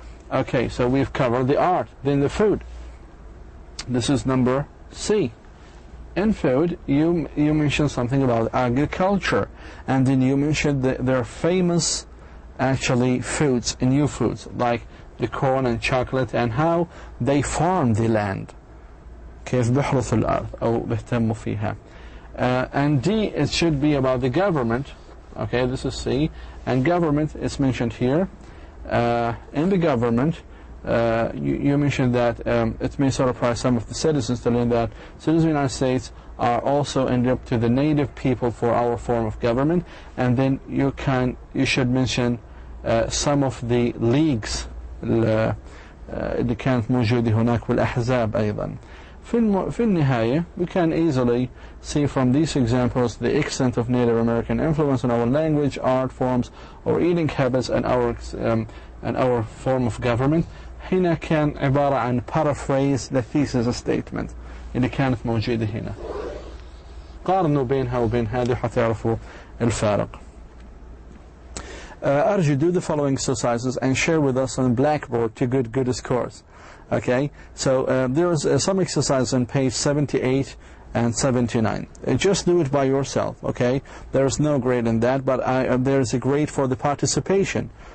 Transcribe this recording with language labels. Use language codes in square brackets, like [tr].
[en] Okay, so we've covered the art. Then the food. This is number C. In food, you mention something about agriculture, and then you mention their famous, actually, foods, new foods, like the corn and chocolate, and how they farm the land. [ar] كيف بيحرثوا الأرض أو بيهتموا فيها. [en] And D, it should be about the government. Okay, this is C. And government is mentioned here. In the government, you mentioned that it may surprise some of the citizens to learn that citizens of the United States are also indebted to the native people for our form of government. And then you should mention some of the leagues [ar] اللي كانت موجودة هناك والأحزاب أيضا. في النهاية, [en] we can easily see from these examples the extent of Native American influence on our language, art forms, or eating habits, and our form of government. [ar] هنا كان عبارة عن [en] paraphrase the thesis statement [ar] اللي كانت موجودة هنا. قارنوا بينها وبين هذه حتعرفوا الفارق. [en] أرجو do the following exercises and share with us on Blackboard to get good scores. Okay, so there's some exercise on page 78 and 79. Just do it by yourself. Okay, there's no grade in that, but there's a grade for the participation.